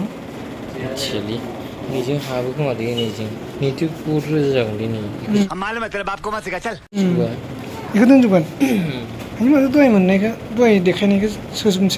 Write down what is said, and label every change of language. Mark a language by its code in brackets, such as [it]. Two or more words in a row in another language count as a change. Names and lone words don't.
[brx] चिली निजों हाबो खोमा दे निजों निथ' बहुत रोजा जागोन दे नि [hi] मालूम है तेरे बाप को मत सिखा चल [brx] बेखौ दोनजोबगोन आंनि माथो दहाय मोननायखौ दहाय देखायनायखौ सोजोबनोसै